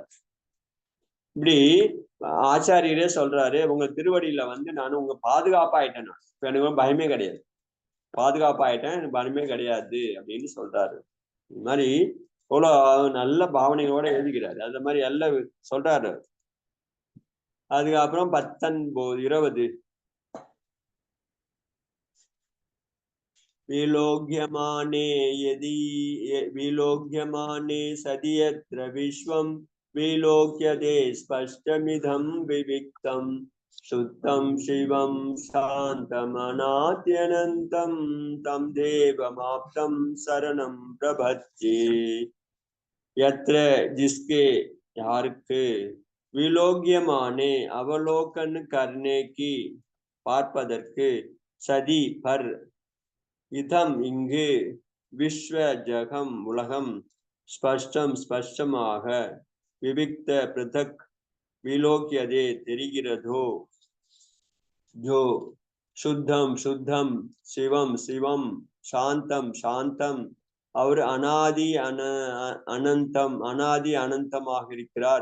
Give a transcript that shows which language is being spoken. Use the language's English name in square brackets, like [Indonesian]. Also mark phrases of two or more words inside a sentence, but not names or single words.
[Tamil] இப்படி ஆச்சாரியரே சொல்றாரு, உங்க திருவடியில வந்து நான் உங்க பாதுகாப்பாயிட்டேன், நான் எனக்கு பயமே கிடையாது, பாதுகாப்பாயிட்டேன், எனக்கு பயமே கிடையாது அப்படின்னு சொல்றாரு. இது மாதிரி எவ்வளவு நல்ல பாவனைகளோட எழுதுகிறாரு. அந்த மாதிரி எல்லாம் சொல்றாரு. [Sanskrit] அதுக்கப்புறம் 19 20 विलोक्यमाने सदि यत्र विश्वं विलोक्यते स्पष्टमिदं विविक्तं शुद्धं शिवं शान्तमनाद्यनन्तं तं देवमाप्तं शरणं प्रपद्ये। [Hindi] यत्र जिसके யாருக்கு विलोक्यमाने अवलोकन करने की பார்ப்பதற்கு [Tamil] சதி பர் இதம் இங்கு விஸ்வ ஜகம் உலகம் ஸ்பஷ்டம் ஸ்பஷ்டமாக விவிக்த பிரதக் விலோக்கியதே தெரிகிறதோ ஜோ சுத்தம் சுத்தம் சிவம் சிவம் சாந்தம் சாந்தம் அவர் அனாதி அனந்தம் அனாதி அனந்தமாக இருக்கிறார்.